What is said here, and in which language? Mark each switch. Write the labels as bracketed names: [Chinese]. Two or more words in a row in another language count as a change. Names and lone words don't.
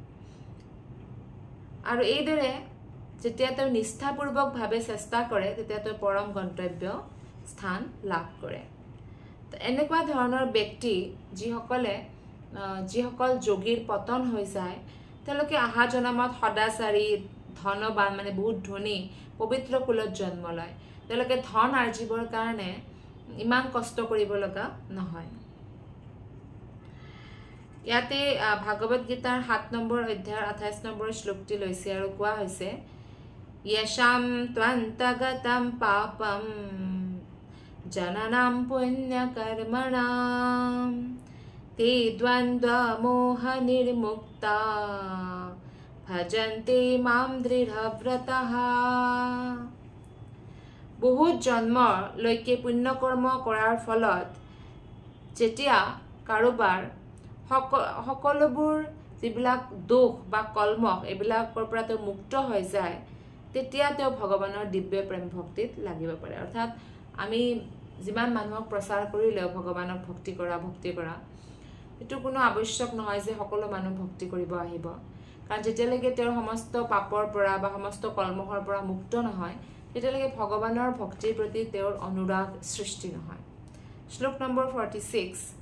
[Assamese] আৰু এইদৰে যেতিয়া তেওঁ নিষ্ঠাপূৰ্বকভাৱে চেষ্টা কৰে তেতিয়া তেওঁ পৰম গন্তব্য স্থান লাভ কৰে এনেকুৱা ধৰণৰ ব্যক্তি যিসকল যোগীৰ পতন হৈ যায় তেওঁলোকে আহা জন্মত সদাচাৰী ধনবান মানে বহুত ধনী পবিত্ৰ কুলত জন্ম লয় তেওঁলোকে ধন আৰ্জিবৰ কাৰণে ইমান কষ্ট কৰিব লগা নহয় ইয়াতে ভাগৱত গীতাৰ 7 নম্বৰ অধ্যায়ৰ 28 নম্বৰ শ্লোকটি লৈছে আৰু কোৱা হৈছে [Sanskrit] यशाम त्वन्तगतं पापं जननां पुण्यकर्मणां ते द्वन्द्वमोहनिर्मुक्ता भजन्ते मां दृढव्रतः [Assamese] বহুত জন্মলৈকে পুণ্যকৰ্ম কৰাৰ ফলত যেতিয়া কাৰোবাৰ সকলোবোৰ যিবিলাক দোষ বা কলমক এইবিলাকৰ পৰা তেওঁ মুক্ত হৈ যায় তেতিয়া তেওঁ ভগৱানৰ দিব্য প্ৰেম ভক্তিত লাগিব পাৰে অৰ্থাৎ আমি যিমান মানুহক প্ৰচাৰ কৰিলেও ভগৱানক ভক্তি কৰা এটো কোনো আৱশ্যক নহয় যে সকলো মানুহ ভক্তি কৰিব আহিব কাৰণ যেতিয়ালৈকে তেওঁৰ সমস্ত পাপৰ পৰা বা সমস্ত কলমহৰ পৰা মুক্ত নহয় তেতিয়ালৈকে ভগৱানৰ ভক্তিৰ প্ৰতি তেওঁৰ অনুৰাগ সৃষ্টি নহয় শ্লোক নম্বৰ 46